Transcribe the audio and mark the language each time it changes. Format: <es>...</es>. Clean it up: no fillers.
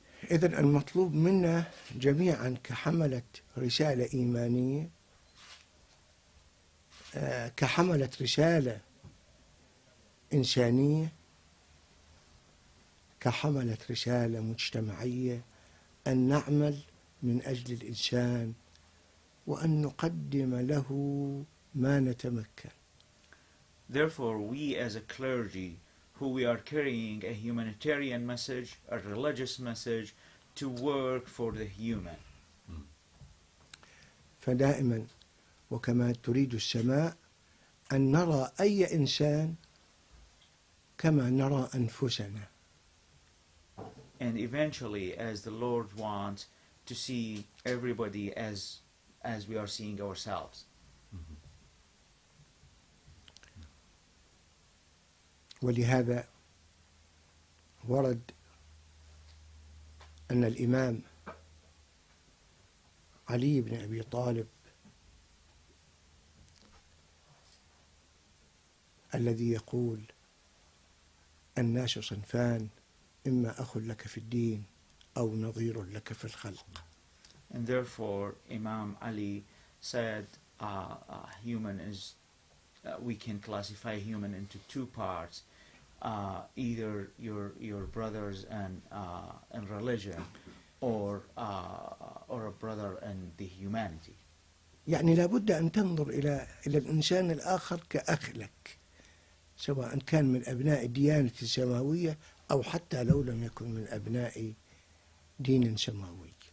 <ar>إذن المطلوب منا جميعا كحملة رسالة إيمانية، كحملة رسالة إنسانية، كحملة رسالة مجتمعية، أن نعمل من أجل الإنسان وأن نقدم له ما نتمكن.</ar> <en>Therefore, we as a clergy, who we are carrying a humanitarian message, a religious message, to work for the human.</en> <ar>فدائما وكما تريد السماء أن نرى أي إنسان كما نرى أنفسنا.</ar> <en>And eventually, as the Lord wants to see everybody as we are seeing ourselves.</en> <ar>ولهذا ورد أن الإمام علي بن أبي طالب الذي يقول الناس صنفان، إما أخ لك في الدين أو نظير لك في الخلق.</ar> <en>And therefore, Imam Ali said, human is, we can classify human into two parts, either your brothers in religion, or a brother in the humanity.</en> <ar>يعني لابد أن تنظر إلى الإنسان الآخر كأخ لك، سواء كان من أبناء الديانة السماوية أو حتى لو لم يكن من أبناء دين سماوي.</ar>